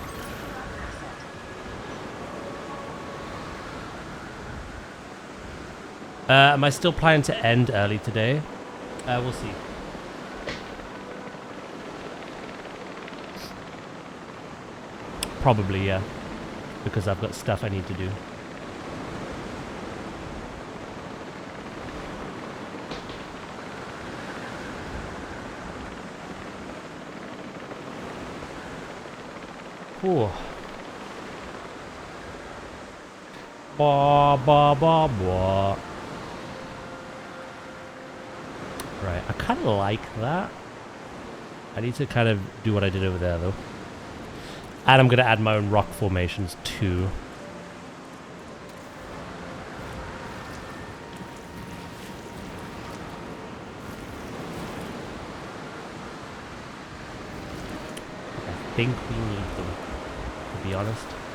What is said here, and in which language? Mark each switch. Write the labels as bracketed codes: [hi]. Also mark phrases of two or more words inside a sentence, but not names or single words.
[en] Am I still planning to end early today? We'll see. Probably, yeah. Because I've got stuff I need to do. Ooh. Ba ba ba ba. Right, I kind of like that. I need to kind of do what I did over there, though. And I'm going to add my own rock formations too. I think we need them, to be honest.